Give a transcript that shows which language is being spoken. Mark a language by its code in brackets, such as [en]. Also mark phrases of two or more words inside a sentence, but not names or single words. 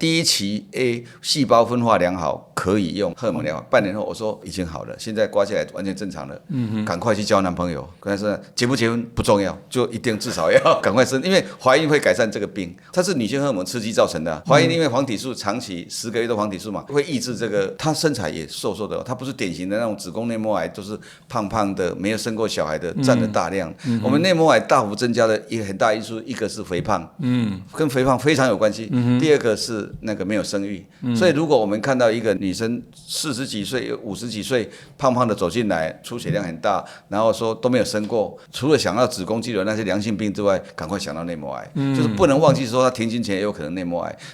[zh] 第一期 A 細胞分化良好，可以用荷爾蒙療法。半年後我說已經好了，現在刮下來完全正常了，趕快去交男朋友。但是結不結婚不重要，就一定至少要趕快生，因為懷孕會改善這個病，它是女性荷爾蒙刺激造成的。懷孕因為黃體素長期10個月的黃體素嘛，會抑制這個，她身材也瘦瘦的，她不是典型的那種子宮內膜癌，都是胖胖的，沒有生過小孩的，佔了大量。我們內膜癌大幅增加的一個很大因素，一個是肥胖，跟肥胖非常有關係。第二個是那個沒有生育，所以如果我們看到一個女生40幾歲、50幾歲，胖胖的走進來，出血量很大，然後說都沒有生過，除了想到子宮肌瘤那些良性病之外，趕快想到內膜癌，就是不能忘記說她停經前也有可能內膜癌。